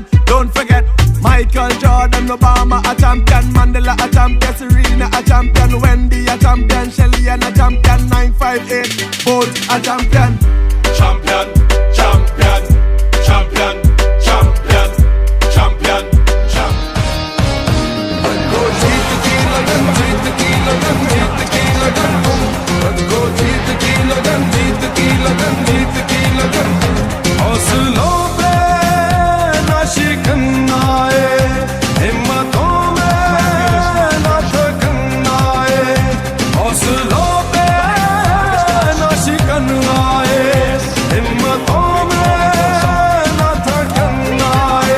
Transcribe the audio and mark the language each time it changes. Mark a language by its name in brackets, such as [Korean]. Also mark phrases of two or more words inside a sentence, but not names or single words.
[English] Don't forget Michael Jordan, Obama a champion, Mandela a champion, Serena a champion, Wendy a champion, Shelly and a champion, 958 Bolt a champion. Champion, champion, champion, champion, champion, champion. Go jeet tequila, jeet tequila, jeet tequila, go jeet tequila, jeet tequila, jeet tequila. [Hindi] हौसलों पे ना शिकना है, हिम्मतों में ना थकना है। हौसलों पे ना शिकना है, हिम्मतों में ना थकना है।